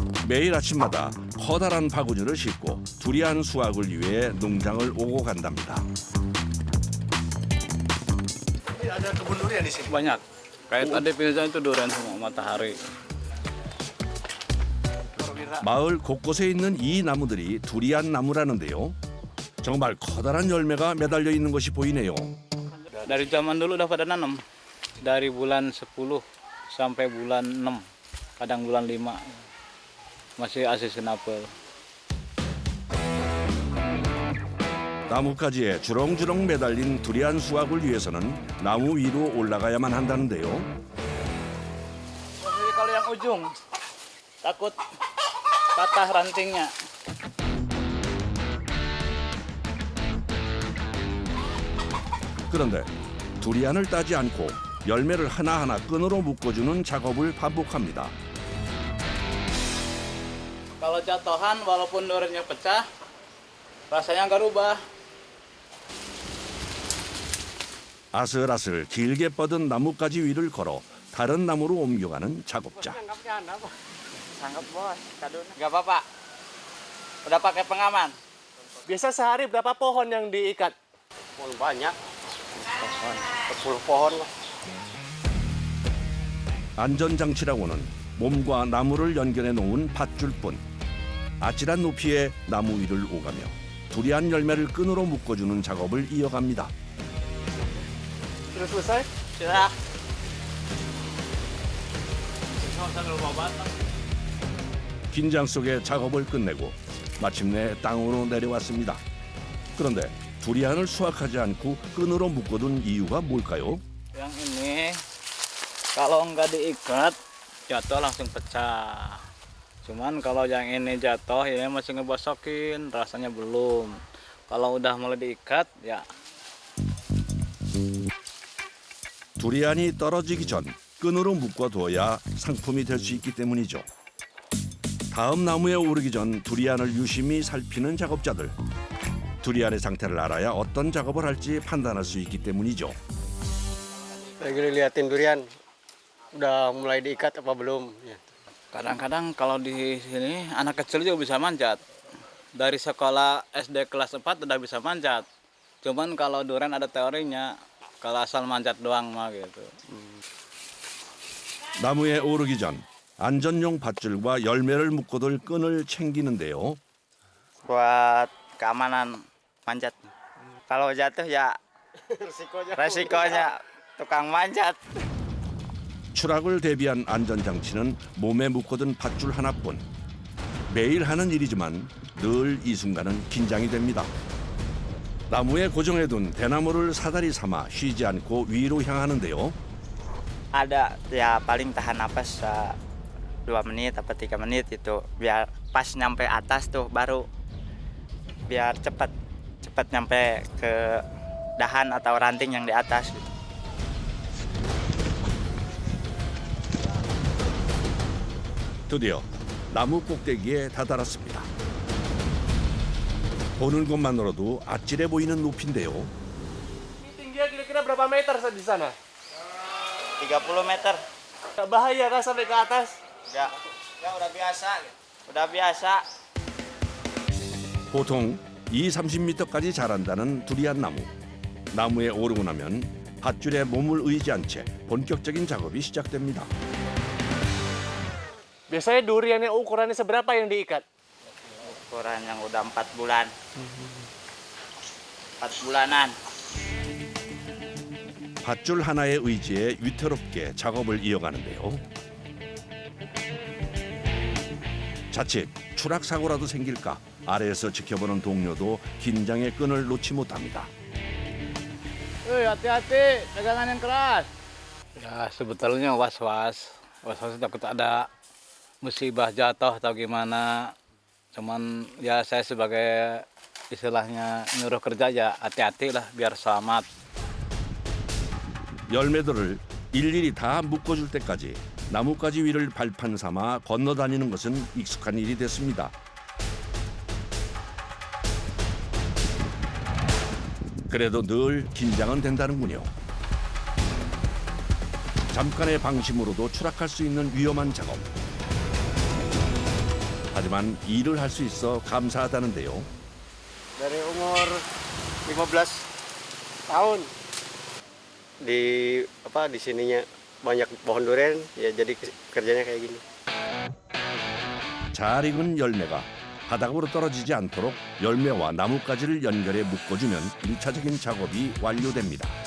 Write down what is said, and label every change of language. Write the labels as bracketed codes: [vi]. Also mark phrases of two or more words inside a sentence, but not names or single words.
[ko] 매일 아침마다 커다란 바구니를 싣고 두리안 수확을 위해 농장을 오고 간답니다. [id] Ada kebun durian di sini. Banyak. Kayak tadi pindah itu durian semua matahari. [ko] 마을 곳곳에 있는 이 나무들이 두리안 나무라는데요. 정말 커다란 열매가 매달려 있는 것이 보이네요. [id] Dari zaman dulu udah pada nanam. Dari bulan 10 sampai bulan 6. Kadang bulan 5. Masih seasonable. [ko] 나뭇가지에 주렁주렁 매달린 두리안 수확을 위해서는 나무 위로 올라가야만 한다는데요. [id] Jadi kalau yang ujung takut patah rantingnya. [ko] 그런데 두리안을 따지 않고 열매를 하나하나 끈으로 묶어주는 작업을 반복합니다. [id] Kalau jatuhan walaupun duriannya pecah, rasanya nggak rubah. [ko] 아슬아슬 길게 뻗은 나뭇가지 위를 걸어 다른 나무로 옮겨가는 작업자. [id] Sangkap bos, kadun. Nggak apa-apa. Udah pakai pengaman. Biasa sehari berapa pohon yang diikat? Pohon banyak. 10 pohon lah. [ko] 안전장치라고는 몸과 나무를 연결해 놓은 밧줄뿐. 아찔한 높이의 나무 위를 오가며 두리안 열매를 끈으로 묶어주는 작업을 이어갑니다. [id] Sudah selesai? Sudah. [ko] 긴장 속에 작업을 끝내고 마침내 땅으로 내려왔습니다. 그런데 두리안을 수확하지 않고 끈으로 묶어둔 이유가 뭘까요? [id] Yang ini kalau nggak diikat jatuh langsung pecah. Cuman kalau yang ini jatuh ya masih ngebosokin, rasanya belum. Kalau udah mulai diikat ya [ko] 두리안이 떨어지기 전 끈으로 묶어둬야 상품이 될 수 있기 때문이죠. 다음 나무에 오르기 전 두리안을 유심히 살피는 작업자들. 두리안의 상태를 알아야 어떤 작업을 할지 판단할 수 있기 때문이죠. [id] Lagi liatin durian. Udah mulai diikat apa belum? Ya. kadang-kadang kalau di sini anak kecil juga bisa manjat. Dari sekolah SD kelas 4 udah bisa manjat. Cuman kalau durian ada teorinya, kalau asal manjat doang mah gitu. [ko] 나무에 오르기 전 안전용 밧줄과 열매를 묶어둘 끈을 챙기는데요. [id] Buat keamanan manjat. Kalau jatuh ya resikonya tukang manjat. [ko] 추락을 대비한 안전장치는 몸에 묶어둔 밧줄 하나뿐. 매일 하는 일이지만 늘 이 순간은 긴장이 됩니다. 나무에 고정해둔 대나무를 사다리 삼아 쉬지 않고 위로 향하는데요. [id] Ada ya paling tahan napas 2 menit atau 3 menit itu biar pas nyampe atas tuh baru biar cepat nyampe ke dahan atau ranting yang di atas gitu. [ko] 드디어 나무 꼭대기에 다다랐습니다. 보는 것만으로도 아찔해 보이는 높이인데요. [id] Ini tingginya kira-kira berapa meter di sana? 30 meter. Nggak bahaya kan sampai ke atas? Ya udah biasa gitu. Udah biasa. [ko] 보통 20-30m까지 자란다는 두리안 나무. 나무에 오르고 나면 밧줄에 몸을 의지한 채 본격적인 작업이 시작됩니다. [id] Biasanya duriannya ukurannya seberapa yang diikat? Ukuran yang udah 4 bulan. 4 bulanan. [ko] 밧줄 하나의 의지에 위태롭게 작업을 이어가는데요. 자칫 추락 사고라도 생길까 아래에서 지켜보는 동료도 긴장의 끈을 놓지 못합니다. [id] Hati-hati, pegangan yang keras. Ya sebetulnya was-was takut ada musibah jatuh atau gimana. Cuman ya saya sebagai istilahnya nyuruh kerja ya hati-hati lah biar selamat. [ko] 열매들을 일일이 다 묶어줄 때까지 나뭇가지 위를 발판 삼아 건너다니는 것은 익숙한 일이 됐습니다. 그래도 늘 긴장은 된다는군요. 잠깐의 방심으로도 추락할 수 있는 위험한 작업. 하지만 일을 할 수 있어 감사하다는데요. [id] Dari umur 15 tahun di sininya banyak pohon durian ya jadi kerjanya kayak gini. [ko] 잘 익은 열매가 바닥으로 떨어지지 않도록 열매와 나뭇가지를 연결해 묶어주면 1차적인 작업이 완료됩니다.